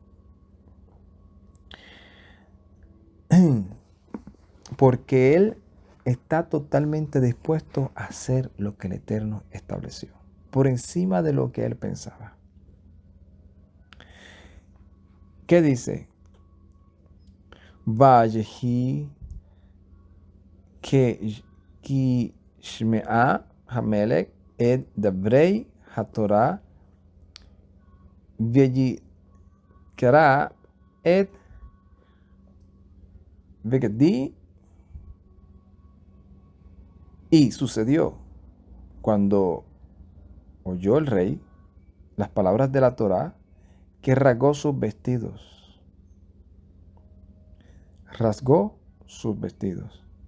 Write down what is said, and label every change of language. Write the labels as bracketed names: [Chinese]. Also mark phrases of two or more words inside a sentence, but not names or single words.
[Spanish] Porque él está totalmente dispuesto a hacer lo que el Eterno estableció, por encima de lo que él pensaba. ¿Qué dice? [Hebrew] ויהי כי שמע המלך את דברי התורה ויקרע את בגדיו. [Spanish] Y sucedió cuando oyó el rey las palabras de la Torá, que rasgó sus vestidos. Rasgó sus vestidos.